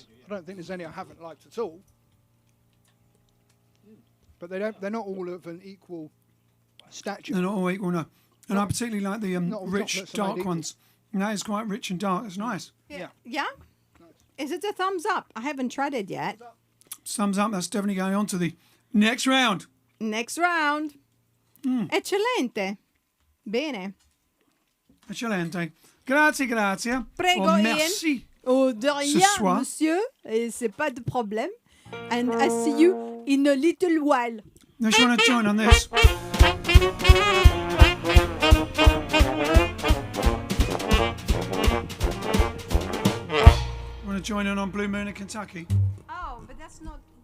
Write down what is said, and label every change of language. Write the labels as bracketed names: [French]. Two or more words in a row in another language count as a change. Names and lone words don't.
[English] I don't think there's any I haven't liked at all. But they're not all of an equal stature. They're not all equal, no. And I particularly like the Not all rich, chocolates are made dark equal. ones. And that is quite rich and dark. It's nice. Yeah. Yeah? Is it a thumbs up? I haven't tried it yet. Thumbs up. That's definitely going on to the next round. Next round. [Italian] Eccellente. Bene. Eccellente. Grazie, grazie. Prego, Oh, Ian. [French] merci. Oh, de rien, soir. monsieur. Et c'est pas de problème. [English] And I see you in a little while. Now, you want to join on this? Want to join in on Blue Moon in Kentucky? Oh, but that's now?